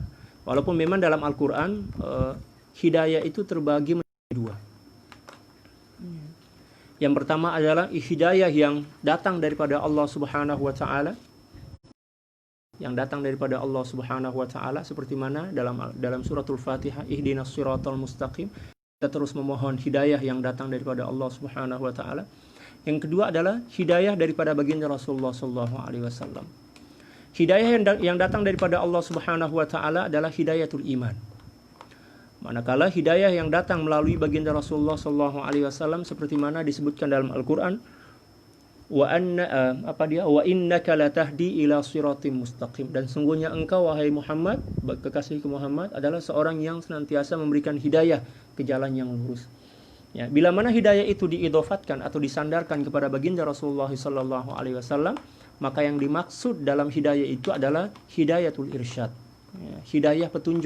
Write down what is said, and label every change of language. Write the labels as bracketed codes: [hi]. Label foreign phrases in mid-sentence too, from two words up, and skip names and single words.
[ms] Walaupun memang dalam Al-Quran hidayah itu terbagi menjadi dua. Yang pertama adalah hidayah yang datang daripada Allah [ar] سبحانه وتعالى. [ms] Yang datang daripada Allah [ar] سبحانه وتعالى [ms] seperti mana dalam suratul Fatihah, [ar] اهدنا الصراط المستقيم. [ms] Kita terus memohon hidayah yang datang daripada Allah [ar] سبحانه وتعالى. [ms] Yang kedua adalah hidayah daripada baginda Rasulullah [ar] صلى الله عليه وسلم. [ms] Hidayah yang datang daripada Allah [ar] سبحانه وتعالى [ms] adalah [ar] هداية الإيمان. [ms] Manakala hidayah yang datang melalui baginda Rasulullah [ar] صلى الله عليه وسلم [ms] seperti mana disebutkan dalam Al-Qur'an, [ar] وإنك لتهدي إلى صراط مستقيم, [ms] dan sungguhnya engkau wahai Muhammad, kekasihku Muhammad, adalah seorang yang senantiasa memberikan hidayah ke jalan yang lurus. Ya, bila mana hidayah itu diidhofatkan atau disandarkan kepada baginda Rasulullah [ar] صلى الله عليه وسلم, [ms] maka yang dimaksud dalam hidayah itu adalah [ar] هداية الإرشاد, [ms] ya, hidayah petunjuk.